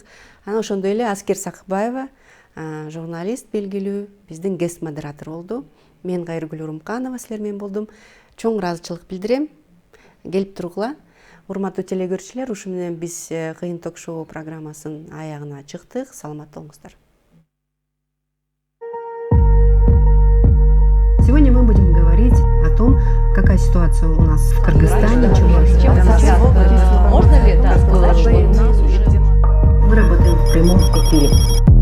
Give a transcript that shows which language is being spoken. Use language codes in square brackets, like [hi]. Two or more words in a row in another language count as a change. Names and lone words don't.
[ky] Анан ошондой эле Аскер Сакыбаева, журналист белгилүү, биздин [en] guest moderator [ky] болду. Мен Кайыргүл Урумканова силер менен болдум. Чоң ыраазычылык билдирем. Келип тургула. Урматтуу телекөрүүчүлөр, ушу менен биз Кыйын ток-шоу программасынын аягына чыктык. Саламатта болуңуздар. [ru] Сегодня мы будем говорить о том, какая ситуация у нас в Кыргызстане. Можно ли это сказать, что у нас уже... Мы работаем в прямом эфире.